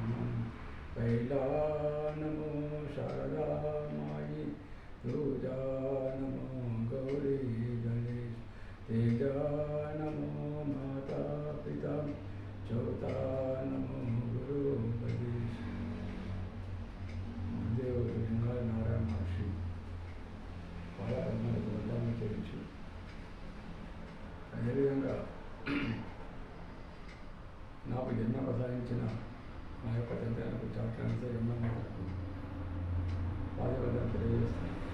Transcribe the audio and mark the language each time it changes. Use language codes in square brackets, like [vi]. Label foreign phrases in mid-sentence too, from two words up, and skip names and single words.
[hi] कैला नमो शारदा मायि, दूजा नमो गौरी गणेश, तेजा नमो माता पिता, चौथा नमो गुरु उपदेश। [te] దేవుడు నారాయణ మహర్షి పాలకర్మలకు వందనం చేయించు. అదేవిధంగా నాకు జన్మ ప్రసాదించిన నా యొక్క తండ్రి చాట్రాన్స జన్మకు పాదవందనం తెలియజేస్తాను.